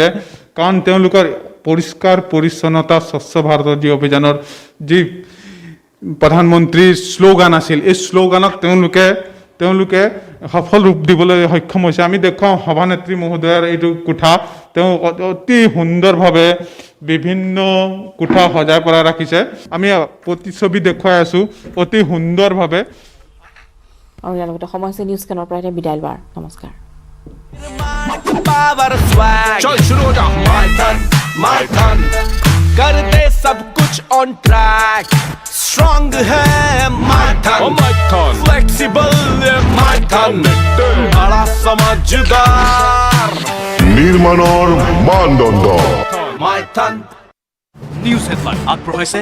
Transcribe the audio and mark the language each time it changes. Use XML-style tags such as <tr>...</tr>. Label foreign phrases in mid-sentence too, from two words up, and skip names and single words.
<as>কাৰণ তেওঁলোকৰ পৰিষ্কাৰ পৰিচ্ছন্নতা স্বচ্ছ ভাৰত যি অভিযানৰ যি প্ৰধানমন্ত্ৰীৰ শ্লোগান আছিল, এই শ্লোগানক তেওঁলোকে সফল ৰূপ দিবলৈ সক্ষম হৈছে। আমি দেখুৱাওঁ সভানেত্ৰী মহোদয়ৰ এইটো কোঠা, তেওঁ অতি সুন্দৰভাৱে বিভিন্ন কোঠা সজাই পৰাই ৰাখিছে। আমি প্ৰতিচ্ছবি দেখুৱাই আছোঁ অতি সুন্দৰভাৱে। আৰু ইয়াৰ লগতে সময় হৈছে নিউজ স্কেনৰ পৰা এতিয়া বিদায় লোৱাৰ। নমস্কাৰ।</as> <hi>चल शुरू हो जा माय टन कर दे सब कुछ</hi> <en>on track</en> <hi>स्ट्रॉन्ग है माय टन फ्लेक्सिबल माय टन बड़ा समझदार</hi> <as>নিৰ্মাণৰ মানদণ্ড माय टन নিউজ হেডলাইন আগবঢ়াইছে</as>